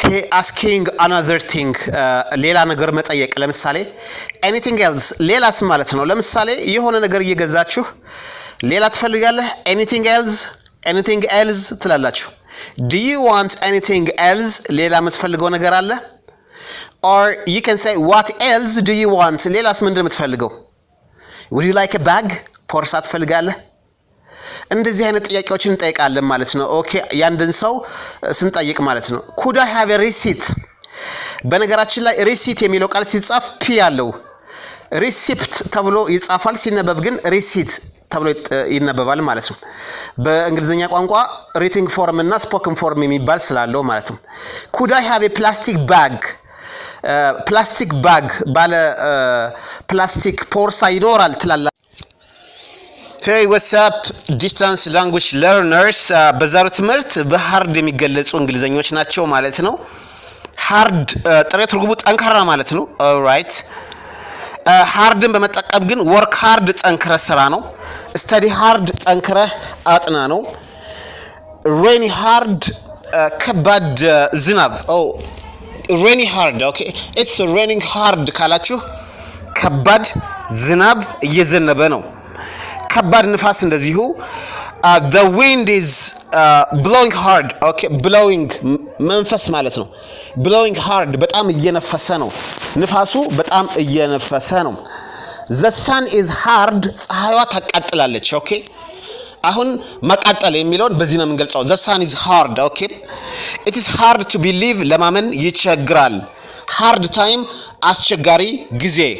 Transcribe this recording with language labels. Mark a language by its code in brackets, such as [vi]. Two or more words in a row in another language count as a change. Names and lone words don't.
[en] asking another thing [am] ሌላ ነገር መጠየቅ ለምሳሌ [en] anything else [am] ሌላስ ማለት ነው ለምሳሌ የሆነ ነገር እየገዛችሁ ሌላ ትፈልጋለህ [en] anything else [am] ትላላችሁ [en] do you want anything else [am] ሌላ የምትፈልገው ነገር አለ [en] or you can say what else do you want [am] ሌላስ ምንድነው የምትፈልገው [en] would you like a bag [am] ፖርሳ ትፈልጋለህ እንደዚህ አይነት ጥያቄዎችን እንጠይቃለን ማለት ነው ኦኬ ያንድን ሰው ስንጠይቅ ማለት ነው [en] could I have a receipt [am] በነገራችን ላይ receipt የሚለው ቃል ሲጻፍ ፒ ያለው receipt ተብሎ ይጻፋል ሲነበብ ግን receipt ተብሎ ይነበባል ማለት ነው በእንግሊዘኛ ቋንቋ [en] written form [am] እና [en] spoken form [am] የሚባል ስላለው ማለት ነው [en] could I have a plastic bag [am] ባለ ፕላስቲክ ፖርሳ ይኖራል ትላላ [en] Hey, what's up, distance language learners? [am] በዛሬው ትምህርት በሃርድ የሚገለጹ እንግሊዘኞች ናቸው ማለት ነው። ሃርድ ጥሬ ትርጉሙ ጠንካራ ማለት ነው። alright ሃርድን በመጠቀም ግን [en] work hard [am] ጠንክረ ስራ ነው። [en] study hard [am] ጠንክረ አጥና ነው። [en] rainy hard [am] ከባድ ዝናብ [en] rainy hard okay it's raining hard [am] ካላችሁ ከባድ ዝናብ እየዘነበ ነው። ከባድ ንፋስ እንደዚሁ [en] the wind is blowing hard okay blowing [am] መንፈስ ማለት ነው [en] blowing hard [am] በጣም እየነፈሰ ነው ንፋሱ በጣም እየነፈሰ ነው [en] the sun is hard [am] ፀሐይዋ ታቃጥላለች okay አሁን ማቃጠል የሚለውን በዚህ ነው የምንገልጸው [en] the sun is hard okay it is hard to believe [am] ለማመን ይቸግራል [en] hard time [am] አስቸጋሪ ጊዜ